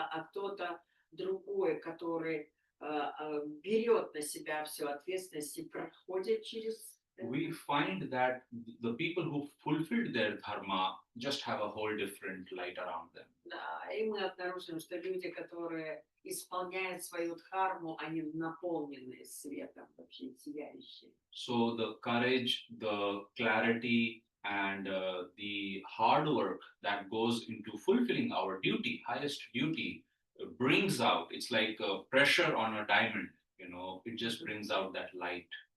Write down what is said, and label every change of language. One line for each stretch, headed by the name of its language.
Russian: кто-то другой, который берет на себя всю ответственность и проходит через это,
English: we find that the people who fulfilled their dharma just have a whole different light around them.
Russian: да, и мы обнаружим, что люди, которые исполняют свою дхарму, они наполнены светом, вообще сияющие.
English: So the courage, the clarity, and the hard work that goes into fulfilling our duty, highest duty, brings out, it's like pressure on a diamond, it just brings out that light.